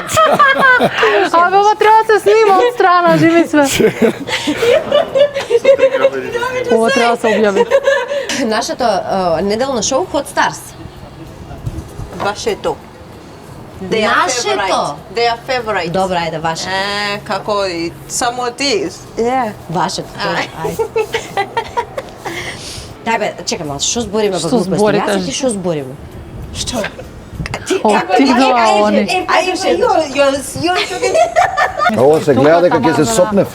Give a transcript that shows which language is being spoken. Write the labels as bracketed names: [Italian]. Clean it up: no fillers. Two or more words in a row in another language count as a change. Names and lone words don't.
[Macedonian] Абе, ова треба да се снима од страна, живи све. Ова треба да се објави. Нашето неделно шоу Hot Stars. Вашето. Нашето. [English] They are favorite. [Macedonian] Добра, ајде, ваше. Како и само ти. Вашето, ајде. Дај бе, чекай малку, што збориме во Што глупости? зборите? Јас и ти што збориме? Што? Отидоа они. А ова се гледа дека ќе се сопнев.